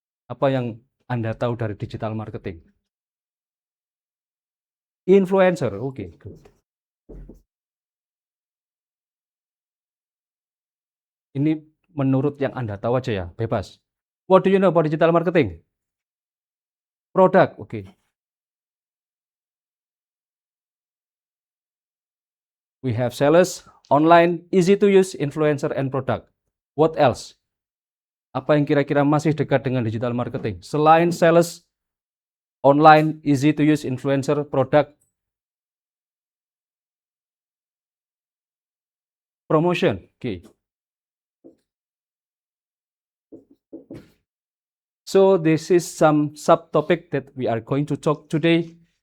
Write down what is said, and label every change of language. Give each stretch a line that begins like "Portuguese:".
Indonesian: Apa yang Anda tahu dari digital marketing?
English: Influencer. Okay, good.
Indonesian: Ini menurut yang Anda tahu aja ya, bebas.
English: What do you know about digital marketing? Product, okay. We have sellers, online, easy to use, influencer, and product. What else?
Indonesian: Apa yang kira-kira masih dekat dengan digital marketing? Selain
English: sales, online, easy to use, influencer, product, promotion, okay. So this is some subtopic that we are going to talk today.